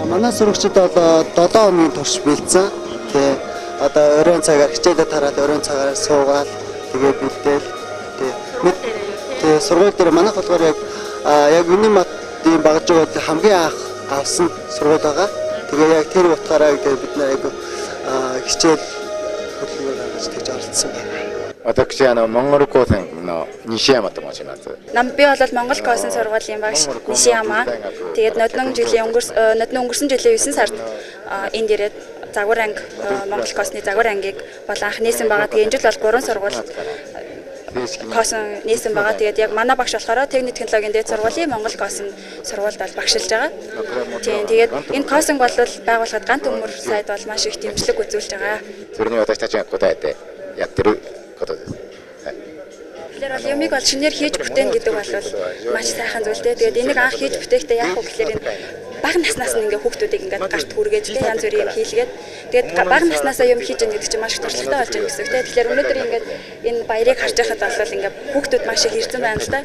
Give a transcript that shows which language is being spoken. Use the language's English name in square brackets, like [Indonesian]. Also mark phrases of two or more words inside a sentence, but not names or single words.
[Mongolian] Манай сурагчид бол 7 хоногийн турш бэлдсэн. Тэгээ одоо оройн цагаар хичээлээ тараад оройн цагаар суугаад тэгээ бэлдээл. Тэгээ сургууль дээр манайх болохоор яг Юниматын багж байгаа хамгийн анх авсан сургууль байгаа. Тэгээ яг тэр утгаараа бид нэр яг хичээл [Japanese] 私モンゴル高専の西山と申します。 [Mongolian] Би бол Монгол Косын сургуулийн багш Нишияма. Тэгээд нодны өнгөрсөн жилийн 9 сард энд ирээд загвар анги Монгол Косны загвар ангийг бол анх нээсэн байгаа. Тэгээд энэ жил бол 3 сургууль Косын нээсэн байгаа. Тэгээд яг манай багш болохоор техник технологийн дээд сургуулийн Монгол Косын сургуульд бол багшилж байгаа. Тэгээд энэ Косинг бол байгуулахад ганц төмөр сайд бол маш их дэмжлэг үзүүлж байгаа. [Japanese] それに私たちが応えてやってることです。 [Mongolian] Тэгэхээр юмыг бол шинээр хийж бүтээн гэдэг бол маш сайхан зүйл дээ. Тэгээд энийг анх хийж бүтээхдээ яах вэ гэхээр бага наснаас нь ингээ хүүхдүүдийг ингээ гарт хүргээж тэгээ янз бүрийн юм хийлгээд тэгээд бага наснаасаа юм хийж байгаа гэдэг чинь маш их туршлагатай болж байгаа гэсэн үг тийм. Тэгэхээр өнөөдөр ингээд энэ баярыг харж байхад бол ингээ хүүхдүүд маш их ирсэн байна л да.